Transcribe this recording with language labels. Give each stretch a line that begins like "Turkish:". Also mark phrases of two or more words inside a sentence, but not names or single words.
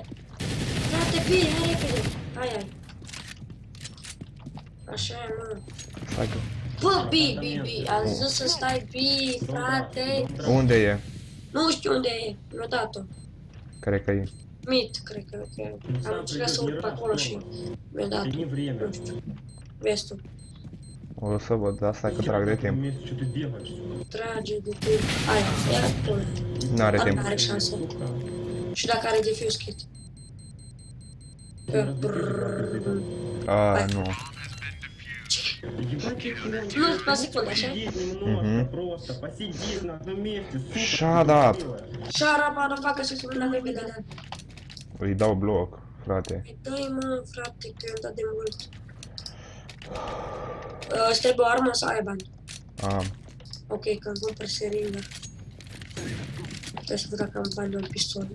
Romanian: Frate, B, hai repede! Hai. Așa e, mă. Stai că... Bă, B, am zis să stai B, frate! Unde e? Nu știu unde e, mi-a dat-o. Cred că e. Mit, cred că am încercat să urc pe acolo și mi-a dat-o.
Russian: Тяни время.
Romanian: Nu știu. Vezi tu. O să văd, dar stai că trag de timp.
Russian: Что ты делаешь?
Romanian: Trage de timp. Aia, ia pune. N-are Dar timp. are șansă. Și dacă are
English: defuse kit.
Romanian: A, nu. Nu, la secundă, așa?
Russian: Просто посидеть на одном месте, сука.
English: Shut up!
Romanian: Șara, bă, nu facă să se mână pe vedea. Îi dau bloc, frate. Dă-i, mă, frate, că i-am dat de mult. Îți trebuie o armă sau ai bani? Am. Ok, că îmi cumpăr seringă. Trebuie să văd dacă am bani de un pistol.